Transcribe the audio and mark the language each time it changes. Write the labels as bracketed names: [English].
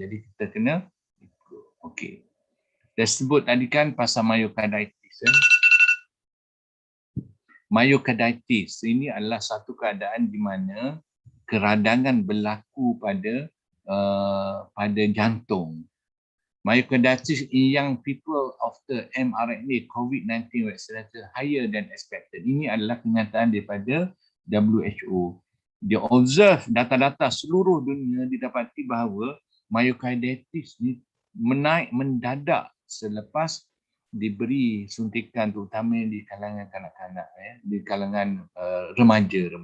[Malay] Jadi kita kena ikut. Okey. Dah sebut tadi kan pasal myocarditis. Myocarditis ini adalah satu keadaan di mana keradangan berlaku pada jantung. [English] Myocarditis in young people after mRNA COVID-19 vaccinated higher than expected. [Malay] Ini adalah kenyataan daripada WHO. Dia observe data-data seluruh dunia, didapati bahawa myocarditis ni menaik mendadak selepas diberi suntikan, terutama di kalangan kanak-kanak, di kalangan remaja.